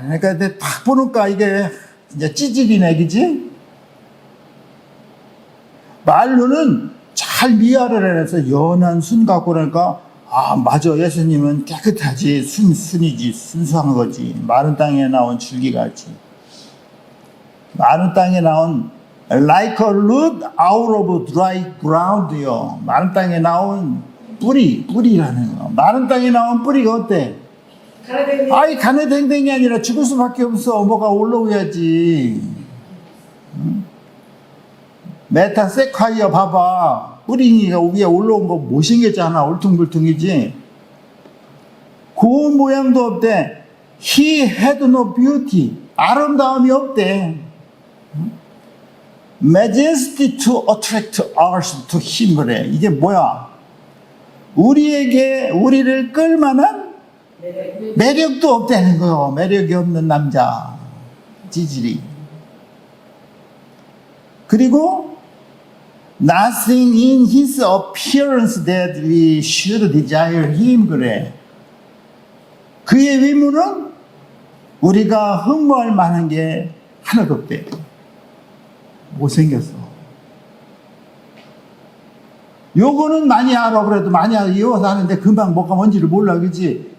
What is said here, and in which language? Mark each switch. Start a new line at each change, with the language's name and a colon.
Korean: 그러니까 딱 보니까 이게 이제 찌질이네, 그지? 말로는 잘 미화를 해서 연한 순 같고, 그러니까 아 맞아, 예수님은 깨끗하지, 순이지, 순수한 거지. 마른 땅에 나온 줄기같이. 마른 땅에 나온
English: like a root out of dry ground요.
Korean: 마른 땅에 나온 뿌리라는 거. 마른 땅에 나온 뿌리가 어때? 아이 가네댕댕이 아니라 죽을 수밖에 없어. 뭐가 올라오야지. 메타세콰이어 봐봐. 뿌리가 위에 올라온 거 못생겼잖아. 울퉁불퉁이지. 고운 모양도 없대.
English: He had no beauty.
Korean: 아름다움이 없대.
English: Majesty to attract us to him.
Korean: 그래. 이게 뭐야? 우리를 끌만한 매력도 없다는 거요. 매력이 없는 남자. 찌질이. 그리고
English: nothing in his appearance that we should desire him.
Korean: 그래. 그의 외모는 우리가 흠모할 만한 게 하나도 없대. 못생겼어. 요거는 많이 알아. 그래도 많이 이어서 하는데 금방 뭐가 뭔지를 몰라. 그지?